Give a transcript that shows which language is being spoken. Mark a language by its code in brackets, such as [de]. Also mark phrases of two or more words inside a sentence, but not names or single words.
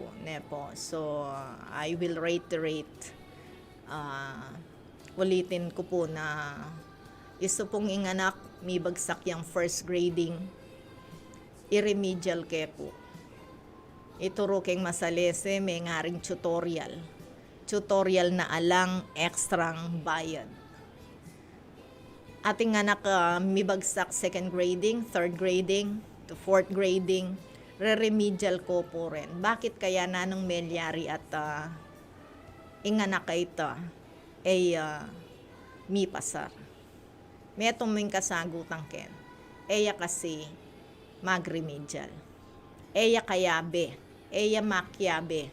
[en] So, I will reiterate, [pam] ulitin ko po na iso pong inganak, may bagsak yung [en] first grading, [pam] iremedial ke po. Ituro keng masalese, may ngaring tutorial na alang ekstrang bayad. Ating anak may bagsak [en] second grading, third grading, to fourth grading, [pam] re-remedial ko po rin. Bakit kaya nanong melyari at inganak ka ito mi pasar? Metong ming kasagutan ken. Eya kasi mag-remedial. Eya kayabe. Eya makyabe.